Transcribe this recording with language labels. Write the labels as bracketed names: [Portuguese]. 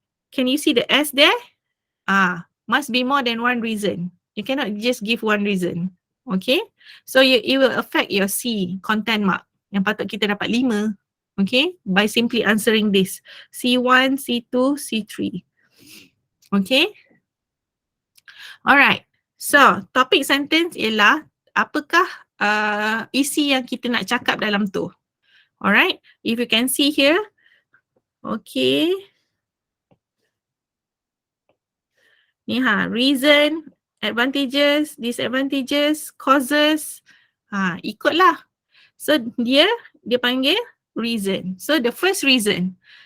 [English] Can you see the S there? Must be more than one reason. You cannot just give one reason. Okay, so it will affect your C, content mark. [Malay] Yang patut kita dapat [English] 5. Okay, by simply answering this. C1, C2, C3. Okay. [Malay] Alright, so topik sentence ialah apakah isi yang kita nak cakap dalam tu. [English] Alright, if you can see here. Okay. Ni reason, advantages, disadvantages, causes. [Malay] Ikutlah. [English] So [Malay] dia panggil [English] reason. So the first reason.